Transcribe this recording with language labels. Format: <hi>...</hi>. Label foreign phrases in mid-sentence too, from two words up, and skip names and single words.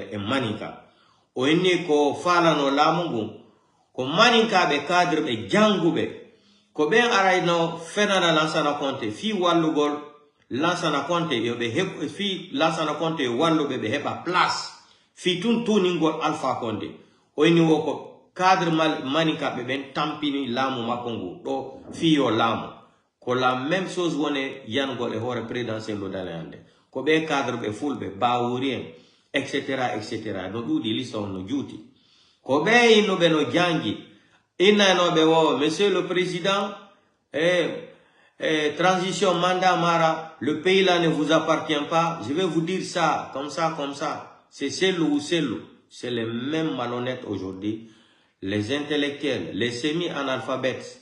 <ff>e manika o enni ko falano lamungu ko maninka be cadre be jangube ko ben arayno fenana Lansana Conté fi wallugol Lansana Conté yo be heb fi Lansana Conté wallu be heba place fi tun tuningol Alpha Condé oyni woko cadre manika be ben tampini lamu makongu do fiyo lamu ko</ff> <fr>la même chose</fr> <ff>wone yangol e hore président Cellou Dalein ande ko be cadre be fulbe bawurien etc no dudi listo no juuti ko be ino be no jangi ina no be wo</ff> <fr>monsieur le président transition mandat mara le pays là ne vous appartient pas, je vais vous dire ça comme ça c'est Cellou ou Cellou. C'est les mêmes malhonnêtes aujourd'hui. Les intellectuels, les semi-analphabètes.</fr>